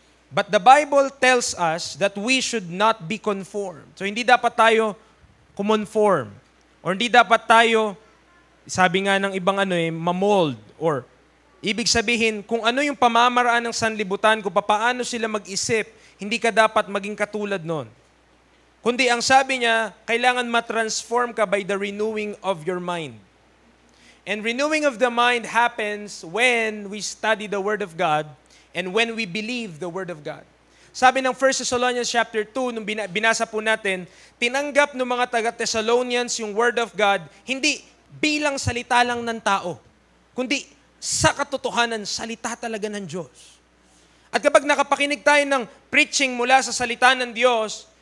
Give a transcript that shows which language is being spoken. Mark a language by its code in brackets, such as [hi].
[en] But the Bible tells us that we should not be conformed. [tl] So hindi dapat tayo kumonform. Or hindi dapat tayo, sabi nga ng ibang mamold. Or ibig sabihin, kung ano yung pamamaraan ng sanlibutan, kung paano sila mag-isip, hindi ka dapat maging katulad nun. Kundi ang sabi niya, kailangan matransform ka [en] by the renewing of your mind. And renewing of the mind happens when we study the Word of God and when we believe the Word of God. [tl] Sabi ng 1 Thessalonians chapter 2, nung binasa po natin, tinanggap ng mga taga-Thessalonians yung Word of God, hindi bilang salita lang ng tao, kundi sa katotohanan, salita talaga ng Diyos. At kapag nakapakinig tayo ng preaching mula sa salita ng Diyos,